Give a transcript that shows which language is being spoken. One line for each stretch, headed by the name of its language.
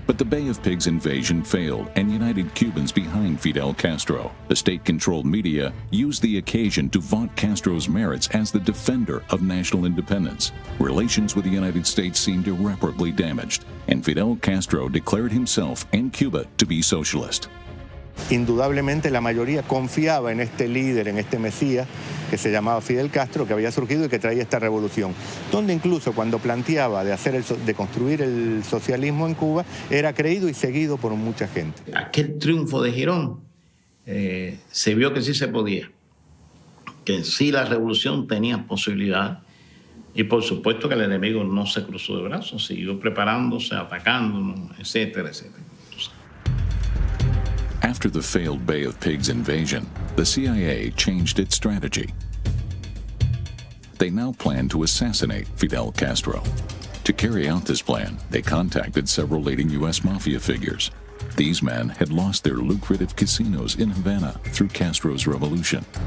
English: But the Bay of Pigs invasion failed and united Cubans behind Fidel Castro. The state-controlled media used the occasion to vaunt Castro's merits as the defender of national independence. Relations with the United States seemed irreparably damaged, and Fidel Castro declared himself and Cuba to be socialist.
Spanish: Indudablemente la mayoría confiaba en este líder, en este mesías que se llamaba Fidel Castro, que había surgido y que traía esta revolución, donde incluso cuando planteaba de construir el socialismo en Cuba, era creído y seguido por mucha gente. Aquel triunfo de Girón se vio que sí se podía, que sí la revolución tenía posibilidad, y por supuesto que el enemigo no se cruzó de brazos, siguió preparándose, atacándonos, etcétera, etcétera.
English: After the failed Bay of Pigs invasion, the CIA changed its strategy. They now planned to assassinate Fidel Castro. To carry out this plan, they contacted several leading U.S. mafia figures. These men had lost their lucrative casinos in Havana through Castro's revolution.